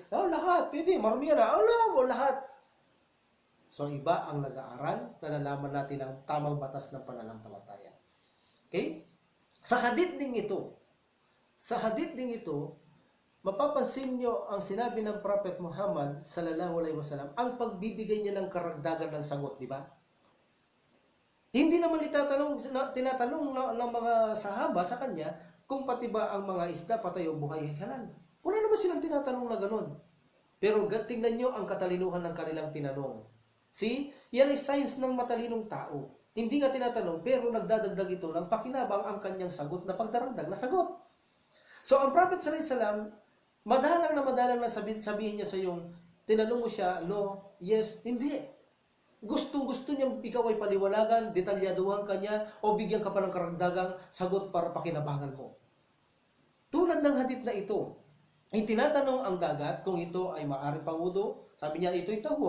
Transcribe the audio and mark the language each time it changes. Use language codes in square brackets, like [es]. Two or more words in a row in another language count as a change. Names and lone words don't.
[tl] Lahat, pwede, marumi yan. Lahat. So, iba ang nag-aaral na nalaman natin ang tamang batas ng pananampalataya. Okay? Sa hadith ding ito, mapapansin nyo ang sinabi ng Prophet Muhammad [ar] صلى الله عليه وسلم, [tl] ang pagbibigay niya ng karagdagan ng sagot, di ba? Hindi naman tinatanong ng mga sahaba sa kanya kung pati ba ang mga isda patay o buhay ay halal. Wala naman silang tinatanong na ganun. Pero tingnan nyo ang katalinuhan ng kanilang tinanong. See? Yan ay signs ng matalinong tao. Hindi nga tinatanong, pero nagdadagdag ito ng pakinabang ang kanyang sagot na pagdaragdag na sagot. So, ang Prophet [ar] صلى الله عليه وسلم, [tl] madalang na sabihin niya sa yung, tinanong mo siya, no, yes, hindi. Gustong-gusto niya ikaw ay paliwanagan, detalyaduhan ka niya, o bigyan ka pa ng karagdagang sagot para pakinabangan mo. Tulad ng hadith na ito, ay tinatanong ang dagat kung ito ay maaari pang wudu, sabi niya ito ay tahur.